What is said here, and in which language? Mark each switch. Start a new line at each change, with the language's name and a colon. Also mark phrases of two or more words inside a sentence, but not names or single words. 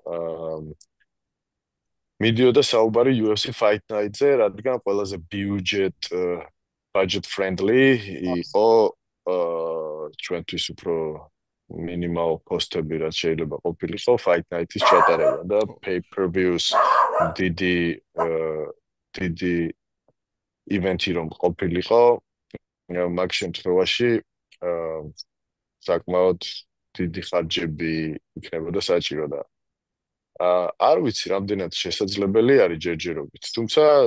Georgian: მიდიოდა საუბარი UFC Fight Night-ზე, რადგან ყველაზე
English: budget friendly
Georgian: იყო ჩვენთვის უფრო
English: minimal cost-
Georgian: ები რაც შეიძლება ყოფილიყო Fight Night-ის ჩატარება და pay-per-views დიდი ივენთი რომ ყოფილიყო მაგ შემთხვევაში საკმაოდ დიდი ხარჯები იქნებოდა საჭირო და არ ვიცი რამდენად შესაძლებელი არის ჯერჯერობით თუმცა